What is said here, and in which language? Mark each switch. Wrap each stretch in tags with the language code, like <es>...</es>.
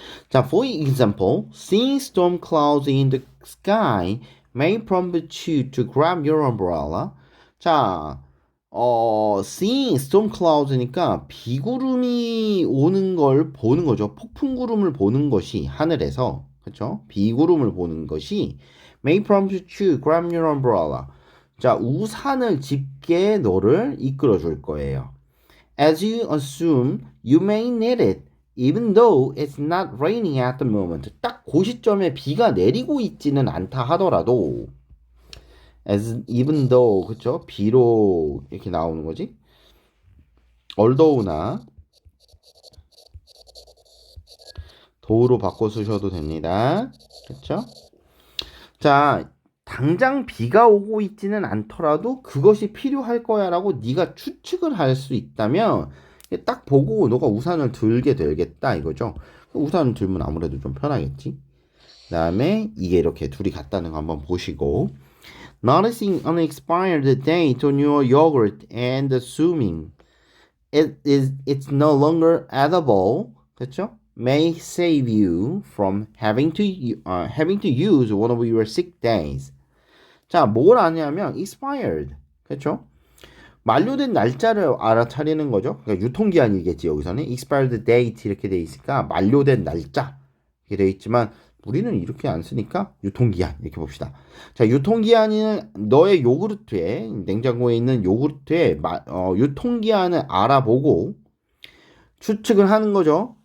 <en>자, for example, seeing storm clouds in the sky may prompt you to grab your umbrella.</en> <ko>자,</ko> <en>seeing storm clouds</en> <ko>니까 비구름이 오는 걸 보는 거죠. 폭풍구름을 보는 것이 하늘에서, 그렇죠? 비구름을 보는 것이</ko> <en>may prompt you to grab your umbrella.</en> <ko>자, 우산을 짚게 너를 이끌어 줄 거예요.</ko> <en>As you assume you may need it. Even though it's not raining at the moment.</en> <ko>딱 그 시점에 비가 내리고 있지는 않다 하더라도</ko> <en>even though</en> <ko>그쵸? 비로 이렇게 나오는 거지. although나 도로 바꿔 쓰셔도 됩니다. 그쵸? 자, 당장 비가 오고 있지는 않더라도 그것이 필요할 거야 라고 네가 추측을 할 수 있다면 딱 보고 너가 우산을 들게 되겠다 이거죠. 우산을 들면 아무래도 좀 편하겠지. 그 다음에 이게 이렇게 둘이 같다는 거 한번 보시고</ko> <en>Noticing an expired date on your yogurt and assuming it's no longer edible,</en> <ko>그렇죠?</ko> <en>May save you from having to use one of your sick days.</en> <ko>자, 뭘 아냐면 expired, 그렇죠? 만료된 날짜를 알아차리는 거죠. 그러니까 유통기한이겠지 여기서는</ko> <en>expired date</en> <ko>이렇게 돼 있으니까 만료된 날짜 이렇게 돼 있지만 우리는 이렇게 안 쓰니까 유통기한 이렇게 봅시다. 자, 유통기한은 너의 요구르트에 냉장고에 있는 요구르트에 유통기한을 알아보고 추측을 하는 거죠.</ko>